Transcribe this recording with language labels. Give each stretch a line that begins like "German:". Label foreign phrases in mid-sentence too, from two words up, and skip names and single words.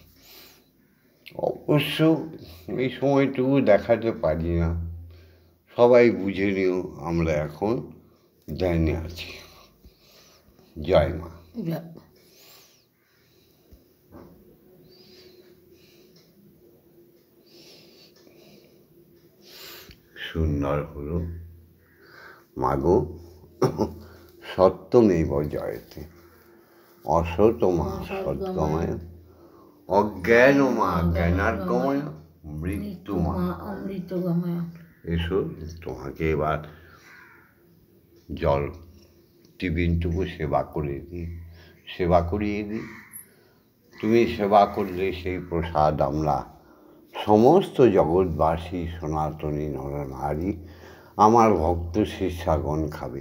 Bangla: অবশ্য এই সময়টুকু দেখাতে পারি না, সবাই বুঝে নিও আমরা এখন ধ্যানে আছি। জয় মা। সুন্দর হলো মাগো,
Sanskrit: সত্যমেব জয়তে, অসতমা সদ্গময়, অজ্ঞানমা জ্ঞানার্গময়, মৃত্যুমা অমৃতগময়।
Bangla: এসো তোমাকে এবার জল টিফিনটুকু সেবা করিয়ে দিই। তুমি সেবা করলে সেই প্রসাদ আমরা সমস্ত জগৎবাসী সনাতনী নরনারী আমার ভক্ত শিষ্যাগণ খাবে।